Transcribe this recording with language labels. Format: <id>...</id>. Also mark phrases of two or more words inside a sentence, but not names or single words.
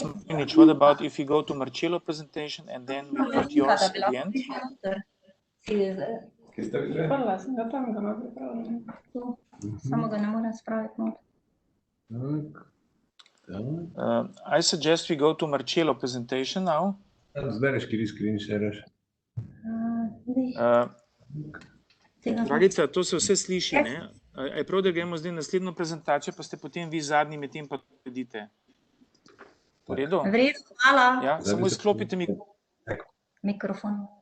<en>Martinic, what about if you go to Marcello presentation and then we put yours at the end? I suggest we go to Marcello presentation now.</en> <sl>Dragica, to se vse sliši, ne? Je prav, da gremo zdaj naslednjo prezentacijo, pa ste potem vi zadnji, medtem pa predite. V redu? V redu, hvala. Ja, samo izklopite mikrofon.</sl>